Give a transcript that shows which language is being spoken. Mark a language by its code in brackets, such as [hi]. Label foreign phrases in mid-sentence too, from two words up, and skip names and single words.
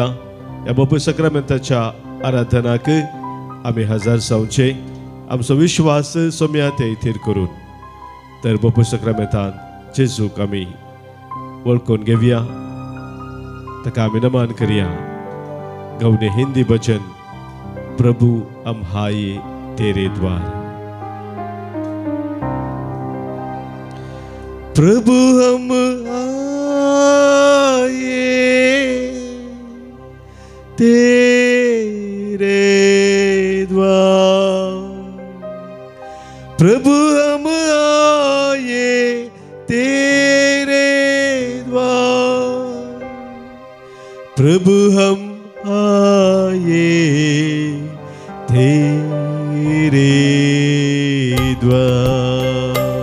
[kok] ह्या बापू सक्रामेंताच्या आराधनाक आमी हजर जावचे, आमचो विश्वास सोम्या ते इथेर करून. तर बापू सक्रामेंतान जेजूक आमी वळखून घेवया, ताका आमी नमन करया. गवने हिंदी भजन, प्रभु हम आए तेरे द्वार. [hi] प्रभु हम आए तेरे द्वार, प्रभु हम आए तेरे द्वार, प्रभु हम आए तेरे द्वार.